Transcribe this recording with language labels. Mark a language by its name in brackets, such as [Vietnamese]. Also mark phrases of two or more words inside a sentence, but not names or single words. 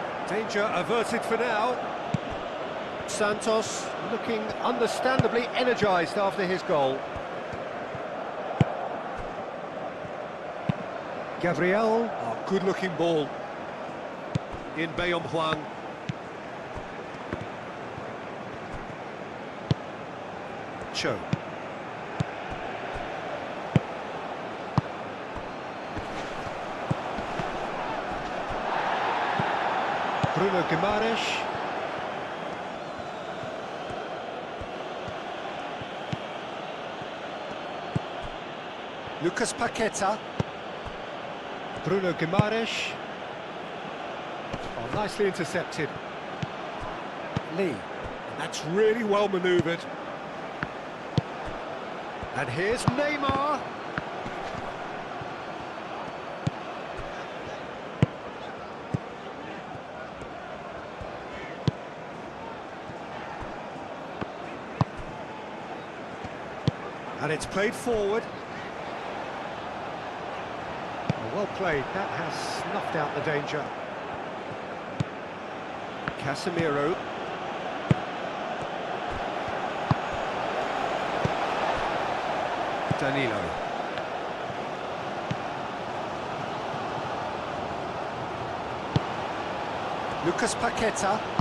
[English] Danger averted for now. Santos looking understandably energised after his goal. Gabriel, good-looking ball. In Bayom Huang. Cho. Bruno Guimaraes. Lucas Paqueta. Bruno Guimaraes. Oh, nicely intercepted. Lee. That's really well manoeuvred. And here's Neymar. And it's played forward. Well played, that has snuffed out the danger. Casemiro. Danilo. Lucas Paqueta.